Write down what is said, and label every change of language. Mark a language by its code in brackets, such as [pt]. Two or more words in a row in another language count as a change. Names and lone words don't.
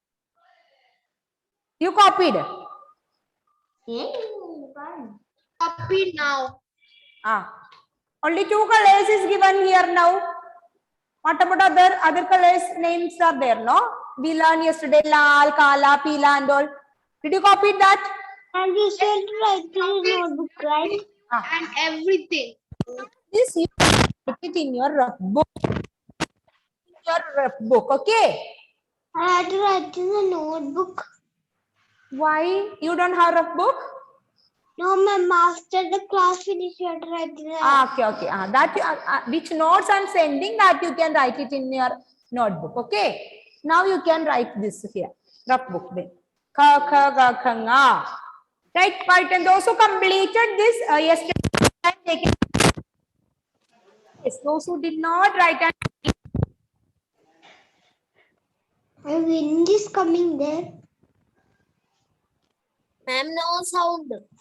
[en] You copied. Copy now. Only 2 colors is given here now. What about other colors? Names are there, no? We learned yesterday [hi] lal, kala, pila [en] and all. Did you copy that? And you said write in notebook, right? And everything. This you put it in your rough book. Okay? I had to write in the notebook. Why? You don't have rough book? No, my master, the class finished, you have to write in the Okay. That which notes I'm sending, that you can write it in your notebook. Okay? Now you can write this here. Rough book. [hi] Kha kha ga kha nga. [en] Right? And those who completed this yesterday, those who did not write and my wind is coming there. Ma'am, no sound.